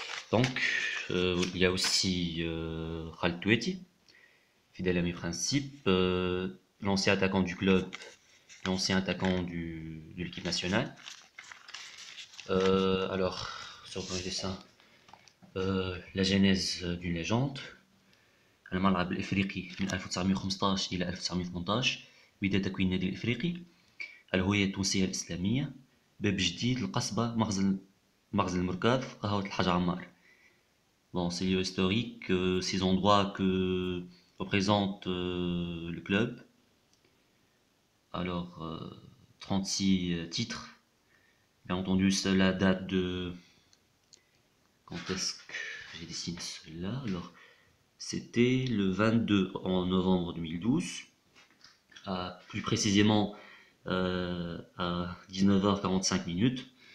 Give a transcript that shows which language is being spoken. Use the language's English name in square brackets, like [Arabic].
[French] Donc, il y a aussi Khaled Toueti, fidèle à mes principes, l'ancien attaquant du club, l'ancien attaquant de l'équipe nationale. Alors, sur le dessin, la genèse d'une légende. [Arabic] الملعب الإفريقي من 1915 إلى 1918 بداية تكوين النادي الإفريقي الهوية التونسية الإسلامية باب جديد القصبة مخزن المركاف قهوة الحاج عمار. [French] Bon, c'est lieu historique, ces endroits que représente le club. Alors, 36 titres. Bien entendu, cela date de... Quand est-ce que j'ai dessiné cela? Alors, c'était le 22 en novembre 2012, plus précisément à 19h45 minutes.